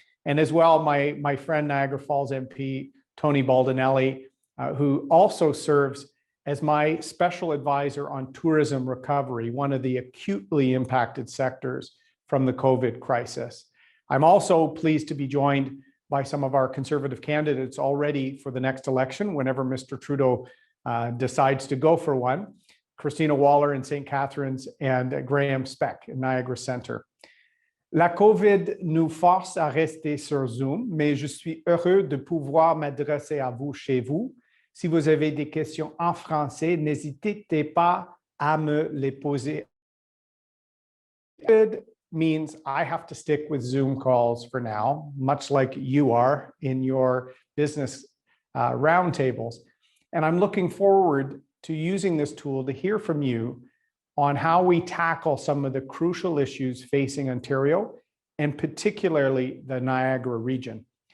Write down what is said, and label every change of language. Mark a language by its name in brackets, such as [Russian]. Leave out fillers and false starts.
[English] And as well, my friend Niagara Falls MP, Tony Baldinelli, who also serves as my special advisor on tourism recovery, one of the acutely impacted sectors from the COVID crisis. I'm also pleased to be joined by some of our Conservative candidates already for the next election, whenever Mr. Trudeau decides to go for one, Christina Waller in St. Catharines and Graham Speck in Niagara Centre. [French] La COVID nous force à rester sur Zoom, mais je suis heureux de pouvoir m'adresser à vous chez vous. Si vous avez des questions en français, n'hésitez pas à me les poser. [English] COVID means I have to stick with Zoom calls for now, much like you are in your business roundtables. And I'm looking forward to using this tool to hear from you on how we tackle some of the crucial issues facing Ontario, and particularly the Niagara region.